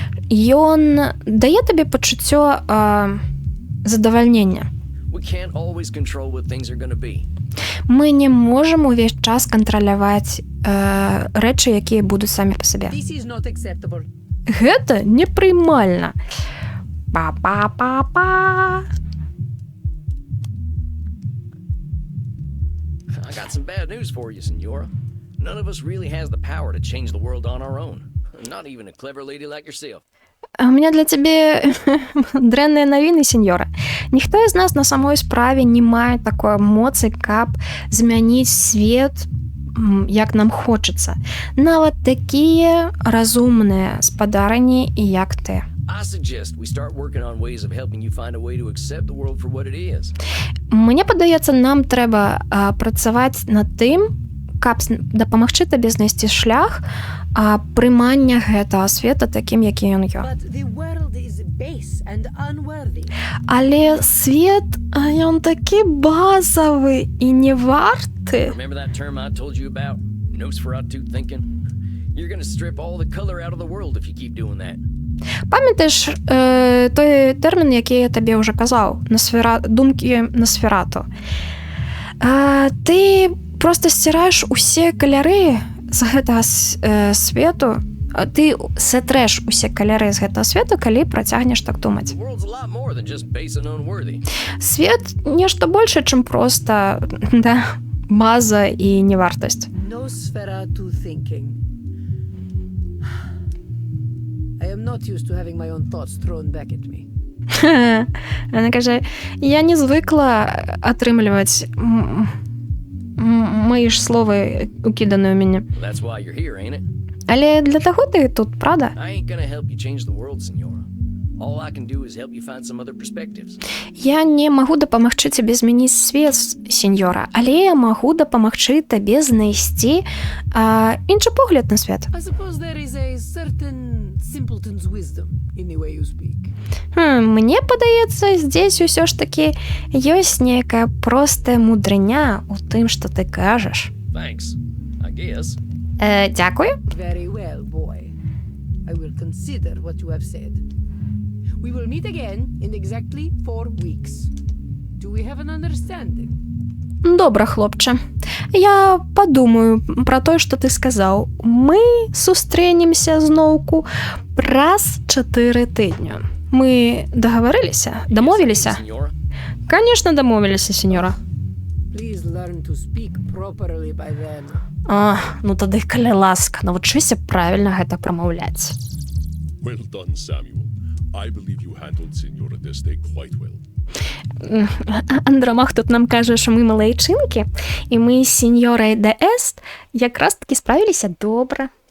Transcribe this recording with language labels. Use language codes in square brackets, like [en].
[be] ён дае табе пачуццё задавальнення. [en] We can't always control what things are gonna be. [be] Мы не можам увесь час кантраляваць рэчы, якія будуць самі па сабе. [en] This is not acceptable. [be] Гэта непрымальна. Па-па-па-па. [en] I got some bad news for you, Senora. None of us really has the power to change the world on our own. Not even a clever lady like yourself. [ru] А у меня [be] для цябе дрэнныя навіны, сеньора. Ніхто з нас на самой справе не мае такой моцы, каб змяніць свет, як нам хочацца. Нават такія разумныя спадарні, як ты. [en] I suggest we start working on ways of helping you find a way to accept the world for what it is. [be] Мне падаецца, нам трэба працаваць над тым, каб дапамагчы табе знайсці шлях прымання гэтага света такім, які ён ёсць. [en] But the world is base and unworthy. [be] Але свет, ён такі базавы і не варты. [en] Remember that term I told you about? Nosferatu thinking? You're gonna strip all the color out of the world if you keep doing that. [be] Памятаеш той тэрмін, які я табе ўжо казаў, думкі Носферату. Ты просто сціраеш усе каляры з гэтага свету, ты сатрэш усе каляры з гэтага свету, калі працягнеш так думаць. [en] The world's a lot more than just base and unworthy. [be] Свет нешта большае, чым проста база і невартасць. [en] Nosferatu thinking. I am not used to having my own thoughts thrown back at me. [be] Яна кажа, я не звыкла атрымліваць мої ж словы укіданыя ў мяне. [en] That's why you're here, ain't it? [be] Але для таго ты тут, правда? [en] I ain't gonna help you change the world, Senora. All I can do is help you find some other perspectives. [be] Я не магу дапамагчы цябе змяніць свет, сеньора, але я магу дапамагчы табе знайсці іншы погляд на свет. [en] I suppose there is a certain simpleton's wisdom in the way you speak. [be] Мне падаецца, здесь усё ж такі ёсць нейкая простая мудрыня ў тым, што ты кажаш. [en] Thanks, I guess. [be] Дзякуй. [en] Very well, boy. I will consider what you have said. We will meet again in exactly 4 weeks. Do we have an understanding? [be] Добра, хлопче. Я падумаю пра тое, што ты сказаў. Мы сустрэнемся зноўку праз 4 тыдню. Мы дагаварыліся? Дамовіліся? [en] Senora? [be] Конечно, дамовіліся, сеньора. [en] Please learn to speak properly by then. [be] Ну тады, калі ласка, навучыся правільна гэта прамаўляць. [en] Well done, Samuel. I believe you handled Senora Deste quite well. [uk] Андромах тут нам кажа, що ми малайчинки, і ми з сеньорой де Ест якраз таки справилися добре.